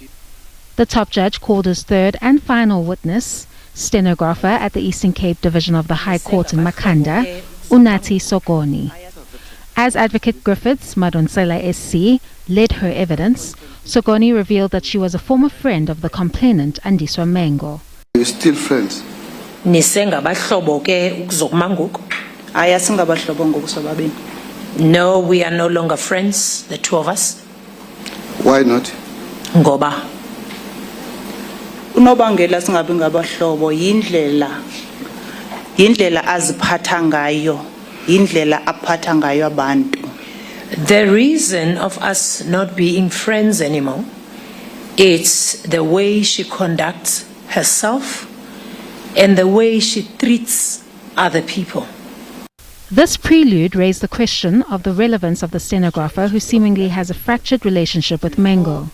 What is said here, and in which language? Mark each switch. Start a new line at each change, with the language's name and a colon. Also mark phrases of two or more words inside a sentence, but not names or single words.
English: The top judge called his third and final witness, stenographer at the Eastern Cape Division of the High Court in Makhanda, Unathi Sogoni. As Advocate Griffiths Madonsela SC led her evidence, Sogoni revealed that she was a former friend of the complainant Andiswa Mengo. You're still friends?
Xhosa: Nisengabahlobo ke ukuzokuma ngoku? Aya singabahlobo ngoku sobabini.
English: No, we are no longer friends, the two of us. Why not?
Xhosa: Ngoba Unobangela singabi ngabahlobo yindlela aziphatha ngayo, yindlela aphatha ngayo abantu.
English: the reason of us not being friends anymore, it's the way she conducts herself and the way she treats other people. This prelude raised the question of the relevance of the stenographer who seemingly has a fractured relationship with Mengo.